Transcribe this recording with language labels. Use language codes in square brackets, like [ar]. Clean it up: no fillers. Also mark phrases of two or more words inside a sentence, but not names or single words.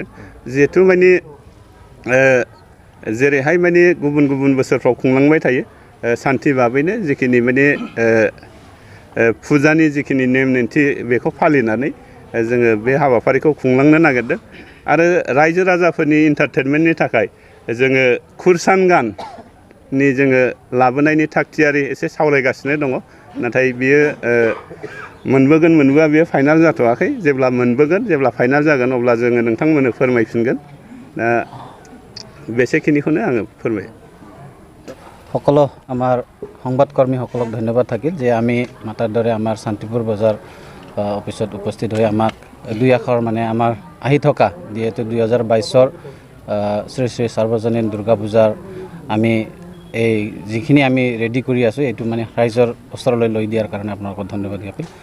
[brx] जिहेथु माने जेरैहाय माने गुबुन बोसोरफ्राव खुंलांबाय थायो सान्थि भाबैनो जिखिनि माने फुजानि जिखिनि नेम निन्थि बेखौ फालिनानै जोङो बे हाबाफारिखौ खुंलांनो नागिरदों आरो रायजो राजाफोरनि एन्टारटेनमेन्टनि थाखाय जोङो खुरसान गाननि जोङो लाबोनायनि थागथियारि एसे सावरायगासिनो दङ। नाथाय बियो मोनबोगोन मोनबोआ बियो फाइनाल जाथ'वाखै। जेब्ला मोनबोगोन जेब्ला फाइनाल जागोन अब्ला जोङो नोंथांमोननो फोरमायफिनगोन। दा बेसेखिनिखौनो आङो फोरमायो। [as] সকলো আমাৰ সংবাদকৰ্মীসকলক ধন্যবাদ থাকিল যে আমি মাতাৰ দৰে আমাৰ শান্তিপুৰ বজাৰ অফিচত উপস্থিত হৈ আমাক দুই আখৰ মানে আমাৰ আহি থকা যিহেতু 2022 শ্ৰী শ্ৰী সাৰ্বজনীন দুৰ্গা পূজাৰ আমি এই যিখিনি আমি ৰেডি কৰি আছোঁ এইটো মানে ৰাইজৰ ওচৰলৈ লৈ দিয়াৰ কাৰণে আপোনালোকক ধন্যবাদ জ্ঞাপিল।